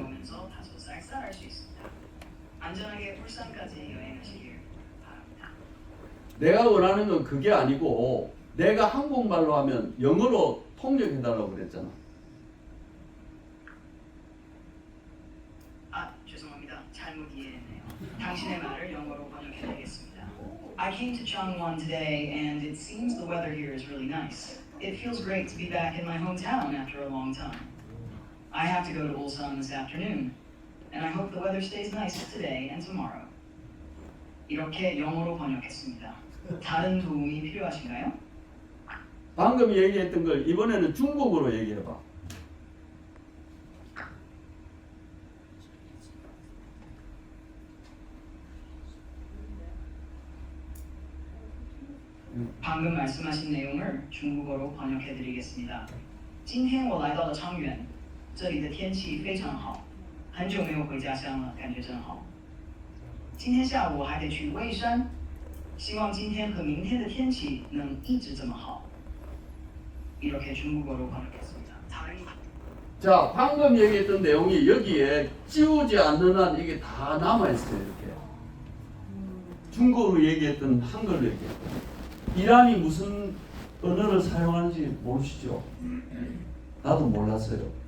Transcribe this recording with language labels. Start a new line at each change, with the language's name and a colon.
Korean: 오면서 다소 쌀쌀할 수 있습니다. 안전하게 울산까지 여행하시길 바랍니다. 내가 원하는 건 그게 아니고 내가 한국말로 하면 영어로 통역해달라고 그랬잖아. 아, 죄송합니다. 잘못 이해했네요. 당신의 말을 영어로 번역해드리겠습니다.
English: I came to Changwon today and it seems the weather here is really nice. It feels great to be back in my hometown after a long time. I have to go to Ulsan this afternoon and I hope the weather stays nice today and tomorrow.
Korean: 이렇게 영어로 번역했습니다. 다른 도움이 필요하신가요? 방금 얘기했던 걸 이번에는 중국어로 얘기해봐. 방금 말씀하신 내용을 중국어로 번역해드리겠습니다.
Chinese: 今天我来到了昌原，这里的天气非常好，很久没有回家乡了，感觉真好。今天下午我还得去蔚山，希望今天和明天的天气能一直这么好。
Korean: 이렇게 중국어로 번역했습니다. 다른 자, 방금 얘기했던 내용이 여기에 지우지 않는 한 이게 다 남아있어요. 이렇게 중국어로 얘기했던 한글로 얘기했던. 이란이 무슨 언어를 사용하는지 모르시죠? 나도 몰랐어요.